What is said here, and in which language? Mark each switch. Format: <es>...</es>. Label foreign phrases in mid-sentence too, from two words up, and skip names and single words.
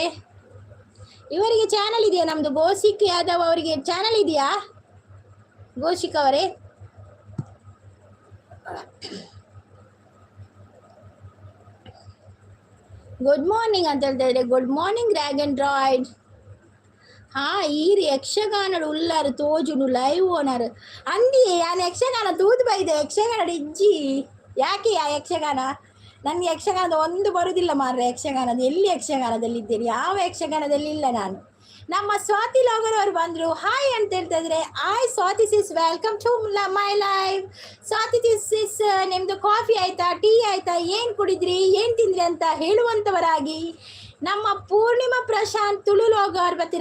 <kn>ಇವರಿಗೆ ಚಾನಲ್ ಇದೆಯಾ? ನಮ್ಮದು ಗೋಸಿಕ್ ಯಾದವ್ ಅವರಿಗೆ ಚಾನಲ್ ಇದೆಯಾ? ಗೋಶಿಕ್ ಅವರೇ</kn> <en>good morning</en> <kn>ಅಂತ ಹೇಳ್ತಾ ಇದ್ದಾರೆ.</kn> <en>good morning ಡ್ರ್ಯಾಗನ್ ಡ್ರಾಯ್ಡ್.</en> <tcy>ಈರು ಯಕ್ಷಗಾನ ಉಳ್ಳಾರು ತೋಜುನು</tcy> <en>live owner</en> <tcy>ಅಂದಿ ನಾನು ಯಕ್ಷಗಾನ ತೂದು ಬೈದೆ. ಯಕ್ಷಗಾನ ಇಜ್ಜಿ ಯಾಕೆ ಆ ಯಕ್ಷಗಾನ?</tcy> <kn>ನನಗೆ ಯಕ್ಷಗಾನದ ಒಂದು ಬರುವುದಿಲ್ಲ ಮಾರ್ರೆ. ಯಕ್ಷಗಾನದ ಎಲ್ಲಿ ಯಕ್ಷಗಾನದಲ್ಲಿದ್ದೀರಿ? ಯಾವ ಯಕ್ಷಗಾನದಲ್ಲಿ ಇಲ್ಲ ನಾನು. ನಮ್ಮ ಸ್ವಾತಿ ಲಾಗರ್ ಅವರು ಬಂದರು. ಹಾಯ್ ಅಂತ ಹೇಳ್ತಾ ಇದ್ರೆ ಹಾಯ್ ಸ್ವಾತಿ ಸಿಸ್,</kn> <en>welcome to my live.</en> <kn>ಸ್ವಾತಿ ಸಿಸ್ ನಿಮ್ಮದು ಕಾಫಿ ಆಯಿತಾ, ಟೀ ಆಯಿತಾ, ಏನು ಕುಡಿದ್ರಿ, ಏನು ತಿಂದ್ರಿ ಅಂತ ಹೇಳುವಂಥವರಾಗಿ ನಮ್ಮ ಪೂರ್ಣಿಮಾ ಪ್ರಶಾಂತ್ ತುಳುಲೋಗರ್ ಬರ್ತೀರ.</kn>